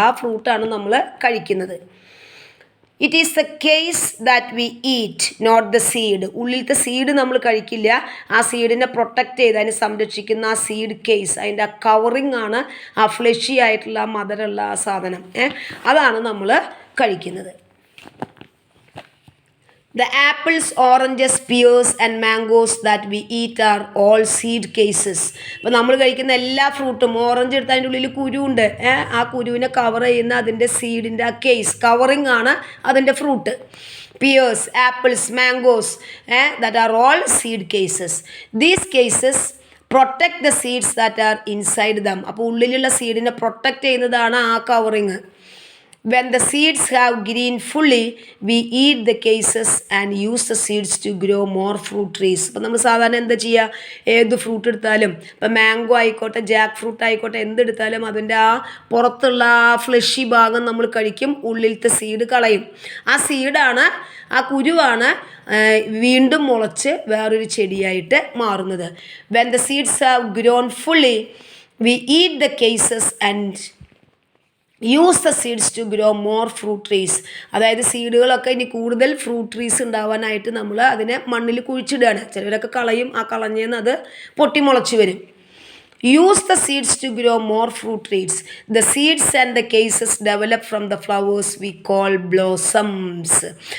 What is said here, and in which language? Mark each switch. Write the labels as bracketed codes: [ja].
[ml] ആ ഫ്രൂട്ടാണ് നമ്മൾ കഴിക്കുന്നത്. [en] It is the case that we eat, not the seed. [ml] ഉള്ളിലത്തെ സീഡ് നമ്മൾ കഴിക്കില്ല. ആ സീഡിനെ പ്രൊട്ടക്റ്റ് ചെയ്ത് അതിനെ സംരക്ഷിക്കുന്ന ആ സീഡ് കേസ്, അതിൻ്റെ ആ കവറിങ് ആണ് ആ ഫ്ലഷി ആയിട്ടുള്ള ആ മധുരമുള്ള ആ സാധനം. അതാണ് നമ്മൾ കഴിക്കുന്നത്. [en] The apples, oranges, pears and mangoes that we eat are all seed cases. [ml] അപ്പോൾ നമ്മൾ കഴിക്കുന്ന എല്ലാ ഫ്രൂട്ടും, ഓറഞ്ച് എടുത്ത് അതിൻ്റെ ഉള്ളിൽ കുരുവുണ്ട്. ആ കുരുവിനെ കവർ ചെയ്യുന്ന അതിൻ്റെ സീഡിൻ്റെ ആ കേസ് കവറിങ് ആണ് അതിൻ്റെ fruit. [en] pears, apples, mangoes, that are all seed cases. These cases protect the seeds that are inside them. [ml] അപ്പോൾ ഉള്ളിലുള്ള സീഡിനെ പ്രൊട്ടക്റ്റ് ചെയ്യുന്നതാണ് ആ covering. [en] When the seeds have green fully, we eat the cases and use the seeds to grow more fruit trees. [ml] അപ്പോൾ നമ്മൾ സാധാരണ എന്താ ചെയ്യുക? ഏത് ഫ്രൂട്ട് എടുത്താലും, ഇപ്പോൾ മാംഗോ ആയിക്കോട്ടെ, ജാക്ക് ഫ്രൂട്ട് ആയിക്കോട്ടെ, എന്തെടുത്താലും അതിൻ്റെ ആ പുറത്തുള്ള ആ ഫ്ലഷി ഭാഗം നമ്മൾ കഴിക്കും, ഉള്ളിലത്തെ സീഡ് കളയും. ആ സീഡാണ്, ആ കുരുവാണ് വീണ്ടും മുളച്ച് വേറൊരു ചെടിയായിട്ട് മാറുന്നത്. [en] When the seeds have grown fully, we eat the cases and use the seeds to grow more fruit trees. [ml] അതായത് സീഡുകളൊക്കെ ഇനി കൂടുതൽ ഫ്രൂട്ട് ട്രീസ് ഉണ്ടാവാനായിട്ട് നമ്മൾ അതിനെ മണ്ണിൽ കുഴിച്ചിടുകയാണ്. ചിലവരൊക്കെ കളയും, ആ കളഞ്ഞേന്ന് അത് പൊട്ടിമുളച്ച് വരും. [en] Use the seeds to grow more fruit trees. The seeds and the cases develop from the flowers we call blossoms.